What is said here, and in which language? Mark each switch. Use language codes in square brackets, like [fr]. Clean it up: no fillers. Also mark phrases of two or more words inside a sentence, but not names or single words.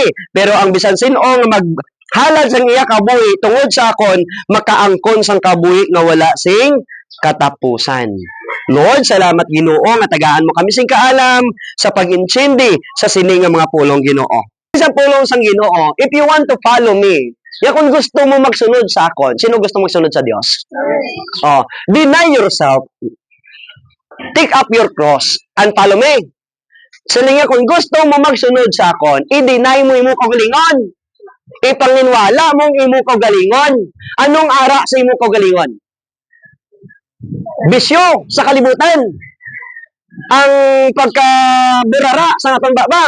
[hil] Pero ang bisan sino nga maghalad sang iya kabuhi tungod sa akon, makaangkon sang kabuhi nga wala sing katapusan. Lord, salamat Ginoo nga tagaan mo kami sing kaalam sa pag-intindi sa sini nga mga pulong Ginoo. Sa pulong sang Ginoo, [en] if you want to follow me, [hil] ya kung gusto mo magsunod sa akon, sino gusto magsunod sa Dios? [en] Deny yourself, take up your cross, and follow me. [hil] Sini nga kung gusto mo magsunod sa akon, i-deny mo imo kaugalingon. Ipanginwala mong imo kaugalingon. Anong ara sa imo kaugalingon? Bisyo sa kalibutan. Ang pagkaburara sa atong baba.